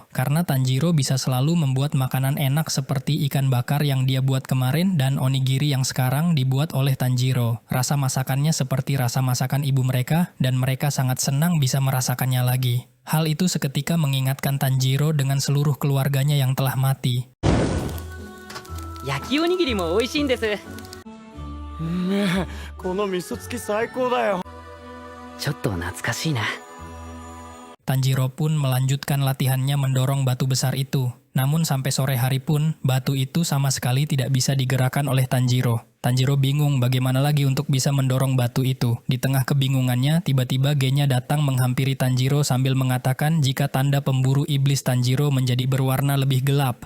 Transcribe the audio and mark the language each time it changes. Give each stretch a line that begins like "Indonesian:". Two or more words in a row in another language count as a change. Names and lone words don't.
Indonesian: Karena Tanjiro bisa selalu membuat makanan enak seperti ikan bakar yang dia buat kemarin dan onigiri yang sekarang dibuat oleh Tanjiro. Rasa masakannya seperti rasa masakan ibu mereka dan mereka sangat senang bisa merasakannya lagi. Hal itu seketika mengingatkan Tanjiro dengan seluruh keluarganya yang telah mati.
Japanese: 焼きおにぎりも美味しいんです。ねえ、この味噌付き最高だよ。ちょっと懐かしいな。
Indonesian: Tanjiro pun melanjutkan latihannya mendorong batu besar itu. Namun sampai sore hari pun, batu itu sama sekali tidak bisa digerakkan oleh Tanjiro. Tanjiro bingung bagaimana lagi untuk bisa mendorong batu itu. Di tengah kebingungannya, tiba-tiba Genya datang menghampiri Tanjiro sambil mengatakan jika tanda pemburu iblis Tanjiro menjadi berwarna lebih gelap.